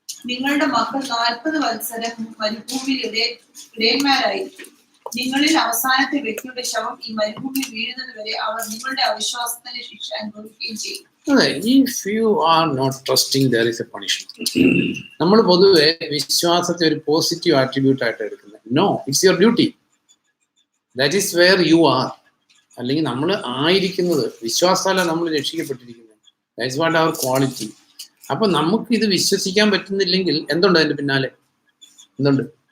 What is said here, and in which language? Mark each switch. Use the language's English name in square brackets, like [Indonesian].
[Malayalam] നിങ്ങളുടെ മക്കൾ 40 വത്സരം മരുഭൂമിയിൽ ഇടയന്മാരായിരിക്കും. നിങ്ങളിൽ അവസാനത്തെ വ്യക്തിയുടെ ശവം ഈ മരുഭൂമി വീഴുന്നത് വരെ അവർ നിങ്ങളുടെ അവിശ്വാസത്തിന്റെ ശിക്ഷ അനുഭവിക്കുകയും ചെയ്യും. [English] If you are not trusting, there is a punishment. [Malayalam] നമ്മൾ പൊതുവെ വിശ്വാസത്തെ ഒരു പോസിറ്റീവ് ആട്രിബ്യൂട്ട് ആയിട്ട് എടുക്കുന്നത്. [English] No, it's your duty. That is where you are. [Malayalam] അല്ലെങ്കിൽ നമ്മൾ ആയിരിക്കുന്നത് വിശ്വാസത്താലാണ് നമ്മൾ രക്ഷിക്കപ്പെട്ടിരിക്കുന്നത്. [English] that's what [Malayalam] our quality. അപ്പൊ നമുക്ക് ഇത് വിശ്വസിക്കാൻ പറ്റുന്നില്ലെങ്കിൽ എന്തുണ്ട് അതിന്റെ പിന്നാലെ? എന്തുണ്ട്?